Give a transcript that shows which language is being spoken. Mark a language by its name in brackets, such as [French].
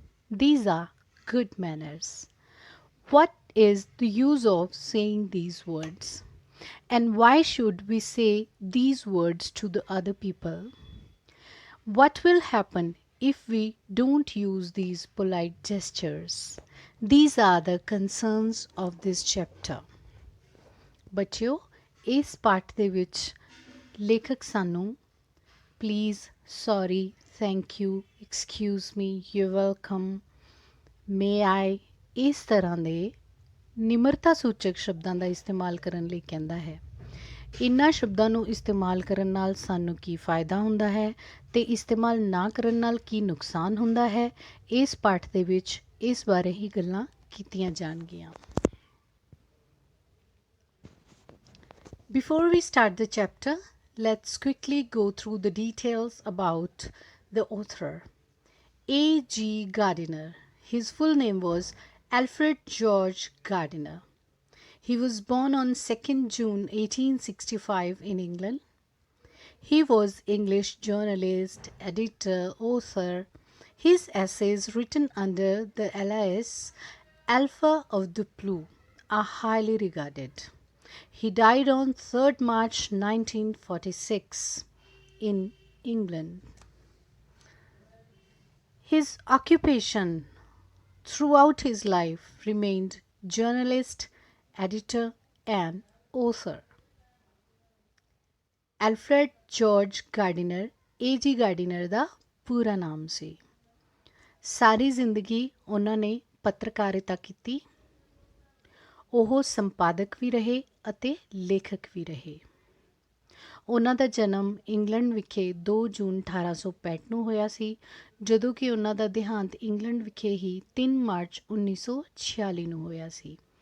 [English] These are good manners. What is the use of saying these words? And why should we say these words to the other people? What will happen if we don't use these polite gestures? These are the concerns of this chapter. [Punjabi] ਬੱਚਿਓ ਇਸ ਪਾਠ ਦੇ ਵਿੱਚ ਲੇਖਕ ਸਾਨੂੰ [English] please sorry thank you excuse me you welcome may I [Punjabi] ਇਸ ਤਰ੍ਹਾਂ ਦੇ ਨਿਮਰਤਾ ਸੂਚਕ ਸ਼ਬਦਾਂ ਦਾ ਇਸਤੇਮਾਲ ਕਰਨ ਲਈ ਕਹਿੰਦਾ ਹੈ। ਇਨ੍ਹਾਂ ਸ਼ਬਦਾਂ ਨੂੰ ਇਸਤੇਮਾਲ ਕਰਨ ਨਾਲ ਸਾਨੂੰ ਕੀ ਫਾਇਦਾ ਹੁੰਦਾ ਹੈ ਤੇ ਇਸਤੇਮਾਲ ਨਾ ਕਰਨ ਨਾਲ ਕੀ ਨੁਕਸਾਨ ਹੁੰਦਾ ਹੈ, ਇਸ ਪਾਠ ਦੇ ਵਿੱਚ ਇਸ ਬਾਰੇ ਹੀ ਗੱਲਾਂ ਕੀਤੀਆਂ ਜਾਣਗੀਆਂ। [English] Before we start the chapter, let's quickly go through the details about the author. A.G. Gardiner. His full name was Alfred George Gardiner. He was born on 2nd June 1865 in England. He was English journalist, editor, author. His essays written under the alias Alpha of the Blue are highly regarded. He died on 3rd March 1946 in England. His occupation throughout his life remained journalist, editor and author. Alfred George Gardiner, A.G. [Punjabi] Gardiner ਦਾ ਪੂਰਾ ਨਾਮ ਸੀ। ਸਾਰੀ ਜ਼ਿੰਦਗੀ ਉਹਨਾਂ ਨੇ ਪੱਤਰਕਾਰਿਤਾ ਕੀਤੀ। ਉਹ ਸੰਪਾਦਕ ਵੀ ਰਹੇ ਅਤੇ ਲੇਖਕ ਵੀ ਰਹੇ। ਉਹਨਾਂ ਦਾ ਜਨਮ ਇੰਗਲੈਂਡ ਵਿਖੇ 2 ਜੂਨ 1865 ਨੂੰ ਹੋਇਆ ਸੀ, ਜਦੋਂ ਕਿ ਉਹਨਾਂ ਦਾ ਦੇਹਾਂਤ ਇੰਗਲੈਂਡ ਵਿਖੇ ਹੀ 3 ਮਾਰਚ 1946 ਨੂੰ ਹੋਇਆ ਸੀ।